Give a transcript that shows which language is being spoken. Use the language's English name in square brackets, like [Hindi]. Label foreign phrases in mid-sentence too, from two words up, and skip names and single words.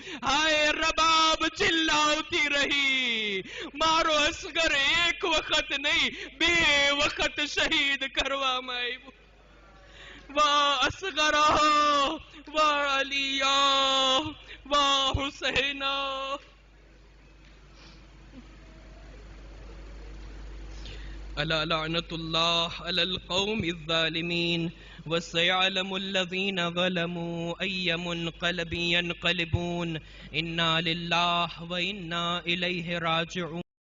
[Gujarati] હાય રબાબ ચિલ્લાવતી રહી, મારો અસગર એક વખત નહીં 2 વખત શહીદ કરવામાં આવ્યું. વાહ અસગરા, વાહ અલિયા, વાહ હુસૈના. [Arabic] ألا لعنة الله على القوم الظالمين وسيعلم الذين ظلموا أي منقلب ينقلبون إنا لله وإنا إليه راجعون.